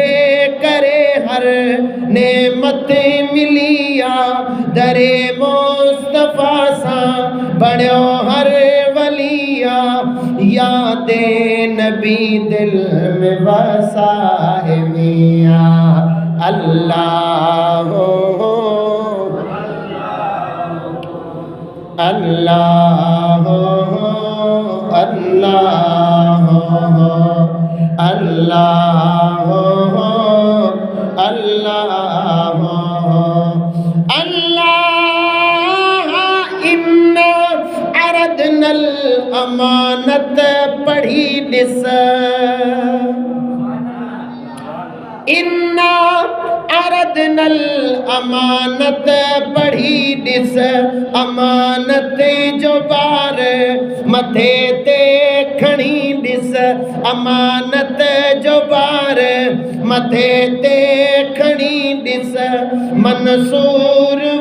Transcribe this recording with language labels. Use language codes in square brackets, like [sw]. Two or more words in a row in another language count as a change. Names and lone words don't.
[sd] करे हर नेमत मिलिया दरे मुस्तफ़ा सां बणियो हर वलिया यादे नबी दिल में वसाए मियां अल्लाह अल्लाह अल्लाह अल्लाह अल्लाह [ar] الله إنا عرضنا الأمانة [sd] पढ़ी ॾिस [ar] إنا عرضنا الأمانة [sd] पढ़ी ॾिस अमानत जो बार मथे ते खणी ॾिस अमानत जो बार मथे ते खणी ॾिस मंसूर